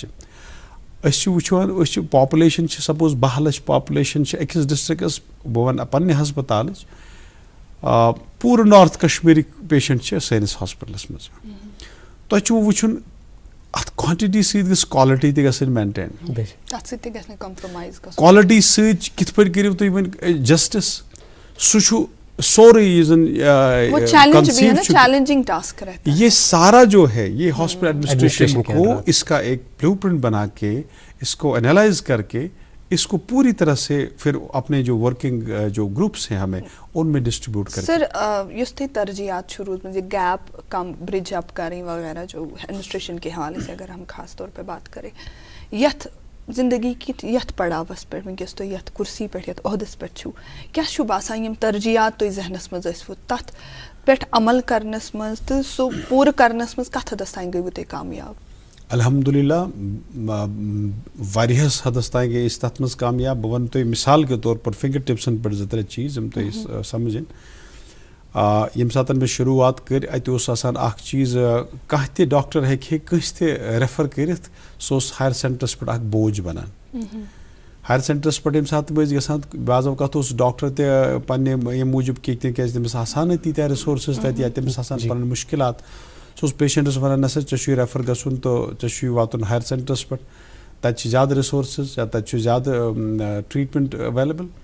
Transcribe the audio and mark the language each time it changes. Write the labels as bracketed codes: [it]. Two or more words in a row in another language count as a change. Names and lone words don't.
[ks] أسۍ چھِ وٕچھان, أسۍ چھِ پاپولیشن چھِ سپوز 12 لچھ پاپولیشن چھِ أکِس ڈسٹرکس, بہٕ ونہٕ پننہِ ہسپتالٕچ, پورٕ نارتھ کشمیٖرٕکۍ پیشنٹ چھِ سٲنِس ہاسپِٹلس منٛز تۄہہِ چھُو وٕچھُن اَتھ کوانٹِٹی سۭتۍ گٔژھ کالٹی تہِ گژھٕنۍ مینٹین تَتھ سۭتۍ تہِ گژھِ نہٕ کمپرومایز گژھُن کالٹی سۭتۍ کِتھ پٲٹھۍ کٔرِو تُہۍ وۄنۍ جسٹس سُہ چھُ سورُے یُس زن [ur] وہ چیلنج بھی ہے نا [en] challenging task [ur] رہتا ہے یہ سارا جو ہے یہ [en] hospital administration [ur] کو اس کا ایک [en] blue print [ur] بنا کے اس کو انالائز کر کے اس کو پوری طرح سے پھر اپنے جو ورکنگ جو گروپس ہیں ہمیں ان میں ڈسٹریبیوٹ کر [ks] سر یُس تۄہہِ ترجیحات چھُ روٗدمٕژ [ur] یہ گیپ کم برج اپ کریں وغیرہ جو ایڈمنسٹریشن کے حوالے سے اگر ہم خاص طور پہ بات کریں [ks] یتھ زندگی کی یتھ پڑاوس پہ ونکس تُہۍ یتھ کرسی پہ یتھ عہدس پہ چھُو کیاہ چھُ باسان یم ترجیحات تُہۍ ذہنس منٛز ٲسوٕ تتھ پٮ۪ٹھ عمل کرنس منٛز تہٕ سُہ پوٗرٕ کرنس منٛز کتھ حدس تام گٔیوٕ تُہۍ کامیاب الحمدللہ واریاہس حدس تام گٔے أسۍ تتھ منٛز کامیاب بہٕ ونہٕ تۄہہِ [ur] مثال کے طور پر [ks] فنگر ٹپسن پٮ۪ٹھ 2-3 چیٖز یِم تۄہہِ سمجھن ییٚمہِ ساتہٕ مےٚ شروٗعات کٔر اَتہِ اوس آسان اکھ چیٖز کانٛہہ تہِ ڈاکٹر ہیٚکہِ ہے کٲنٛسہِ تہِ ریفر کٔرِتھ سُہ اوس ہایر سینٹرس پٮ۪ٹھ اکھ بوج بنان ہایر سینٹرس پٮ۪ٹھ ییٚمہِ ساتہٕ تِم ٲسۍ گژھان بعض اوقات اوس ڈاکٹر تہِ پننہِ ییٚمہِ موٗجوٗب کیازِ تٔمِس آسان نہٕ تیٖتیاہ رِسورسز تتہِ یا تٔمِس آسان پنٕنۍ مُشکلات سُہ اوس پیشنٹس ونان نسا ژےٚ چھُے ریفر گژھُن تہٕ ژےٚ چھُے واتُن ہایر سینٹرس پٮ۪ٹھ تتہِ چھِ زیادٕ رِسورسز یا تتہِ چھُ زیادٕ [en] treatment available